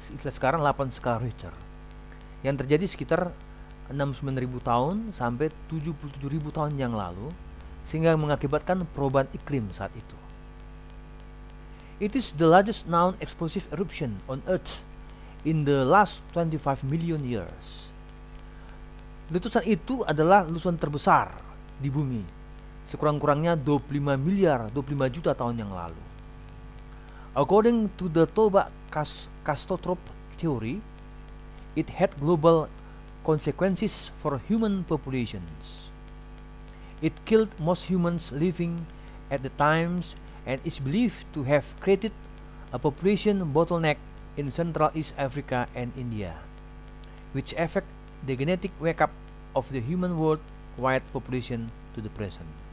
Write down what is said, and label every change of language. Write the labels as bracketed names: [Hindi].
[Indonesian] Sekarang 8 skala Richter. Yang terjadi sekitar 69.000 tahun sampai 77.000 tahun yang lalu, sehingga mengakibatkan perubahan iklim saat itu. [English] It is the largest known explosive eruption on Earth in the last 25 million years. [Indonesian] Letusan itu adalah letusan terbesar di bumi, sekurang-kurangnya 25 juta tahun yang lalu. [English] According to the Toba catastrophe theory, it had global consequences for human populations. It killed most humans living at the times and is believed to have created a population bottleneck in Central East Africa and India, which affect the genetic makeup of the human worldwide population to the present.